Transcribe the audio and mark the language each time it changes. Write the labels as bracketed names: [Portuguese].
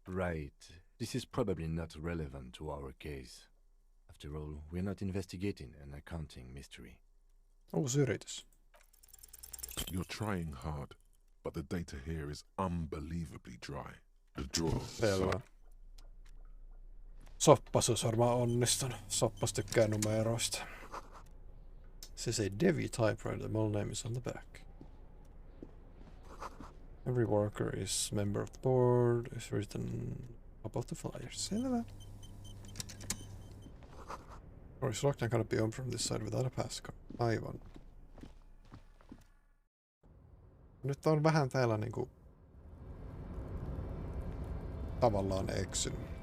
[English] Right. This is probably not relevant to our case. After all, we're not investigating an accounting mystery. [Finnish] Uusi yritys. [English] You're trying hard, but the data here is unbelievably dry. The drawer. [Finnish] Selvä. Soppas olisi varmaan onnistunut. Soppas tykkää numeroista. [English] Se say Devi typewriter, the model name is on the back. Every worker is member of the board, is written above the flyer. [Finnish] Selvä. [English] Or is locked and cannot be opened from this side without a passcode. [Finnish] Aivan. Nyt on vähän täällä niinku tavallaan eksynyt.